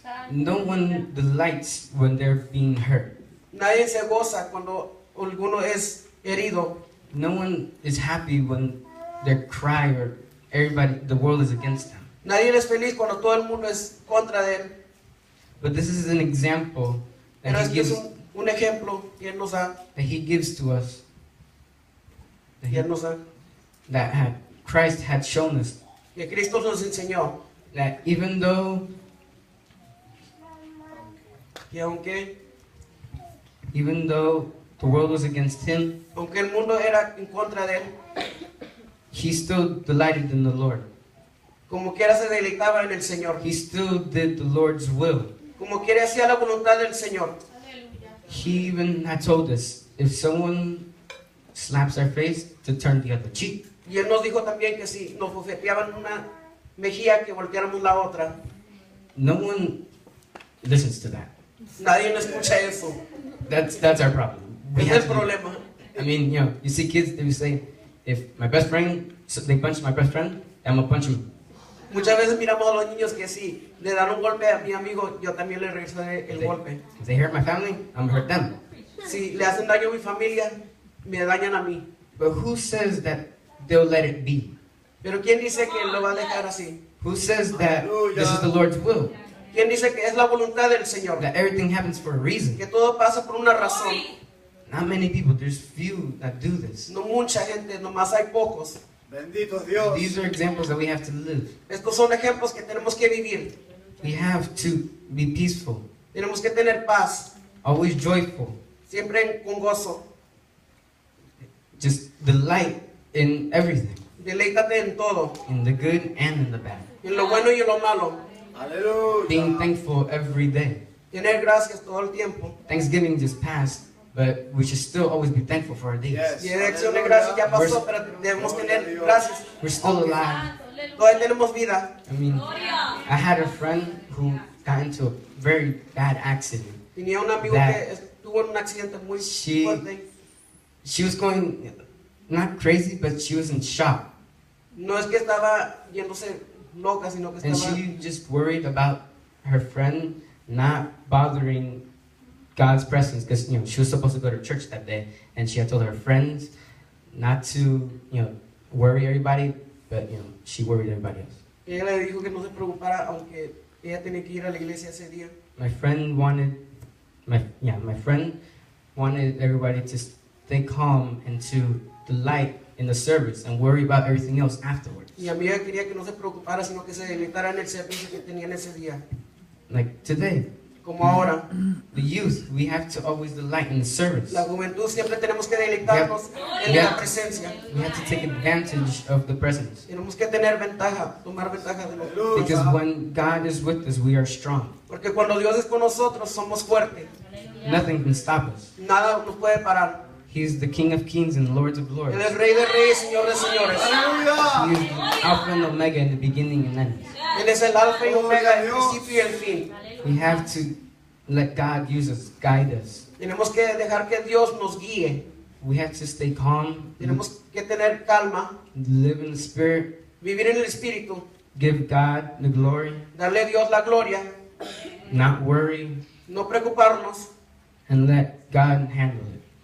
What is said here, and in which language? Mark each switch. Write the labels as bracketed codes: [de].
[en] No one delights when they're being hurt. [es] Nadie se goza cuando alguno es herido. [en] No one is happy when they cry or the world is against them. [es] Nadie es feliz cuando todo el mundo es contra de él. [en] But this is an example [es] Pero [en] that he [es] este es [en] gives [es] un ejemplo que Él nos da, [en] that He gives to us, that, [es] que Él nos da, [en] Christ had shown us, [es] que Cristo nos enseñó, [en] that even though [es] que aunque [en] the world was against Him, [es] el mundo era en contra de Él, [en] He still delighted in the Lord. [es] como quiera se deleitaba en el Señor, [en] He still did the Lord's will. [es] como quiera hacía la voluntad del Señor. [en] He even had told us, if someone slaps our face, to turn the other cheek. [es] Y Él nos dijo también que si nos bofeteaban una mejilla, que volteáramos la otra. [en] No one listens to that. [es] Nadie no escucha eso. [en] That's our problem. We [es] Ese [en] have [es] es el [en] to be- [es] problema. [en] I mean, you see kids, they will say, if my best friend, so they punch my best friend, I'm gonna punch him. [es] Muchas veces miramos a los niños que si le dan un golpe a mi amigo, yo también le regresaré el golpe. [en] If they hurt my family, I'm gonna hurt them. [es] Si le hacen daño a mi familia, me dañan a mí. [en] But who says that they'll let it be? [es] Pero ¿quién dice que lo va a dejar así? [en] Who says that this is the Lord's will? [es] ¿Quién dice que es la voluntad del Señor? [en] That everything happens for a reason? [es] Que todo pasa por una razón. [en] Not many people, there's few that do this. [es] No mucha gente, nomás hay pocos. Bendito Dios. [en] These are examples that we have to live. [es] Estos son ejemplos que tenemos que vivir. [en] We have to be peaceful, [es] Tenemos que tener paz, [en] always joyful, [es] siempre con gozo. [en] just delight in everything, [es] Deleítate en todo, [en] in the good and in the bad. [es] en lo bueno y en lo malo. [en] Being thankful every day. [es] Tener gracias todo el tiempo. [en] Thanksgiving just passed, but we should still always be thankful for our days. Yes. [es] Y de acción de gracias ya pasó, pero debemos tener gracias. [en] We're still alive. [es] Todavía tenemos vida. [en] I mean, I had a friend who got into a very bad accident. [es] Tenía un amigo [en] That- [es] que estuvo en un accidente muy [en] She- [es] fuerte. [en] She was going, not crazy, but she was in shock. [es] No es que estaba yéndose loca, sino que [en] And [es] estaba... [en] she just worried about her friend not bothering God's presence, because she was supposed to go to church that day, and she had told her friends not to worry everybody, but she worried everybody else. [es] Ella le dijo que no se preocupara, aunque ella tenía que ir a la iglesia ese día. [en] My friend wanted everybody to stay calm and to delight in the service and worry about everything else afterwards. [es] Mi amiga quería que no se preocupara, sino que se deleitara en el servicio que tenían ese día. [en] Like today, [es] Como ahora, [en] the youth, we have to always delight in the service. [es] la juventud siempre tenemos que deleitarnos en [en] Yeah. [es] la presencia. [en] We have to take advantage of the presence. [es] Tenemos que tener ventaja, tomar ventaja de lo. [en] Because when God is with us, we are strong. [es] Porque cuando Dios es con nosotros, somos fuertes. [en] Nothing can stop us. [es] Nada nos puede parar. [en] He is the King of Kings and Lord of Lords. [es] Él es Rey de Reyes, Señor de Señores. [en] He is the Alpha and Omega in the beginning and end. [es] Él es el alfa y omega, el principio y el fin. [en] We have to let God use us, guide us. [es] Tenemos que dejar que Dios nos guíe. [en] We have to stay calm, [es] Tenemos que tener calma, [en] live in the Spirit, [es] vivir en el Espíritu, [en] give God the glory, [es] darle a Dios la gloria, [en] not worry, [es] no preocuparnos [en] and let God handle it.